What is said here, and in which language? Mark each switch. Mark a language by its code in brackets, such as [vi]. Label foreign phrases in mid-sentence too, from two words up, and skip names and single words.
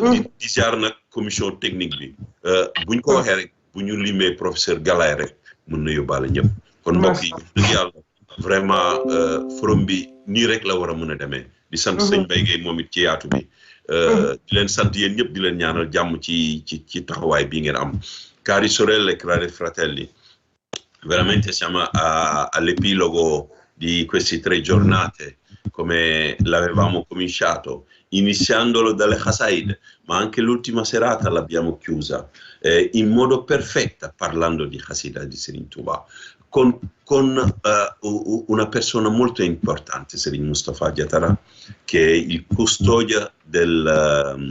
[wo] Di ziar nag [fr] commission technique [wo] bi, buñ ko waxee rek bu ñu limee professeur Galaye rek mën na yóbbaale ñëpp kon mbokk yi dëgg yàlla vraiment forum bi nii rek la war a mën a demee di sant sëñ Mbaye Gueye moom it ci yaatu bi di leen sant yéen ñëpp di leen ñaanal jàmm ci taxawaay bii ngeen am [it] cari sorelle e cari fratelli veramente siamo all'epilogo di queste 3 giornate come l'avevamo cominciato iniziandolo dalle Qaça'id ma anche l'ultima serata l'abbiamo chiusa in modo perfetto parlando di Qaça'id di Serigne Touba con una persona molto importante, Serigne Moustapha Diatara, che è il custodia della